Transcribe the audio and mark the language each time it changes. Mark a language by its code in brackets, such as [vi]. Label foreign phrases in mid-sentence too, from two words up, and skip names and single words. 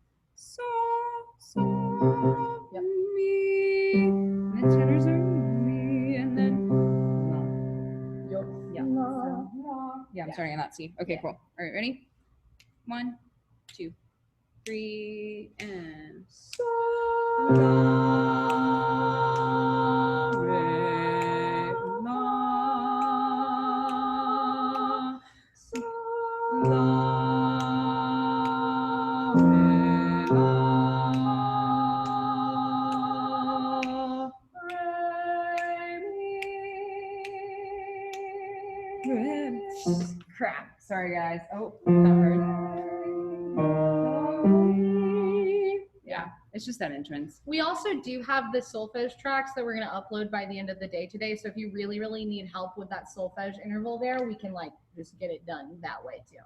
[en] Yep. me. And then tenors are me and then yeah. Yeah, I'm starting on that C. Okay, Yeah. cool. All right, ready? 1, 2, 3, and so la, re, la, so la, re, la, re, mi, re. Crap. Sorry, guys. Oh, that hurt. Yeah, it's just that entrance. We also do have the solfege tracks that we're going to upload by the end of the day today. So if you really, really need help with that solfege interval there, we can like just get it done that way too.